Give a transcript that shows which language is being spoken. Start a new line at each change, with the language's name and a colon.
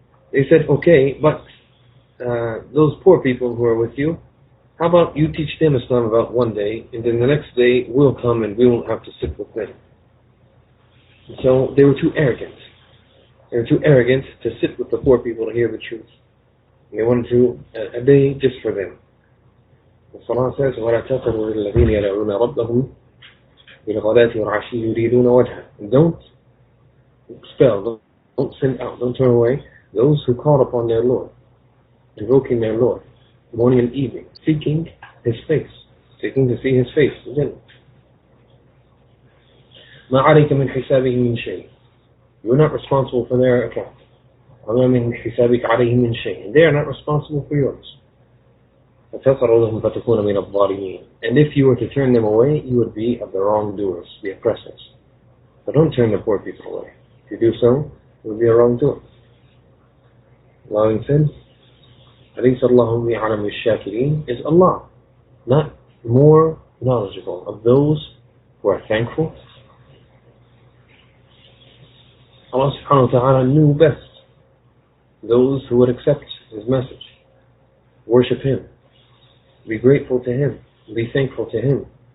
English: They said, okay, but those poor people who are with you, how about you teach them Islam about one day, and then the next day we'll come and we won't have to sit with them. And so they were too arrogant. They were too arrogant to sit with the poor people to hear the truth. And they wanted to a day just for them. The Salah says,
Arabic: وَلَا تَقْرُوا لِلَّذِينَ يَدْعُونَ رَبَّهُمْ بِالْغَدَاةِ وَالْعَشِيِّ يُرِيدُونَ وَجْهَهُ.
English: And don't expel, don't send out, don't turn away those who call upon their Lord, invoking their Lord, morning and evening, seeking His face, seeking to see His face.
Arabic: مَا عَلَيْكَ مِنْ حِسَابِهِ مِنْ شَيْءٍ.
English: You're not responsible for their account.
Arabic: وَمَا مِنْ حِسَابِكَ عَلَيْهِ مِنْ شَيْءٍ.
English: And they are not responsible for yours.
Arabic: وتطردهم فتكون من الظالمين.
English: And if you were to turn them away, you would be of the wrongdoers, the oppressors. So don't turn the poor people away. If you do so, you will be a wrongdoer. Allah said,
Arabic: أليس الله بأعلم بالشاكرين?
English: Is Allah not more knowledgeable of those who are thankful? Allah subhanahu wa ta'ala knew best those who would accept His message, worship Him, be grateful to Him, be thankful to Him.